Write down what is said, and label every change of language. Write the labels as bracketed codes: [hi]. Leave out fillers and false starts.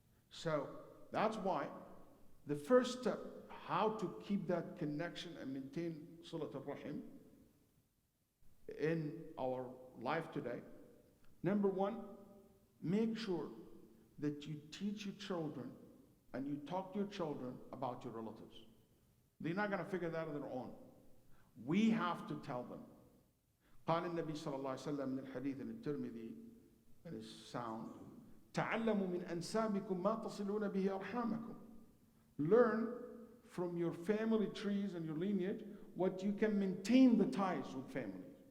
[en] So that's why the first step, how to keep that connection and maintain Salat al-Rahim in our life today. Number one, make sure that you teach your children and you talk to your children about your relatives. They're not going to figure that on their own. We have to tell them. [ar] قال النبي صلى الله عليه وسلم من الحديث at-Tirmidhi, [en] it is sound, [ar] تعلموا من أنسابكم ما تصلون به أرحامكم. [en] Learn from your family trees and your lineage what you can maintain the ties with family.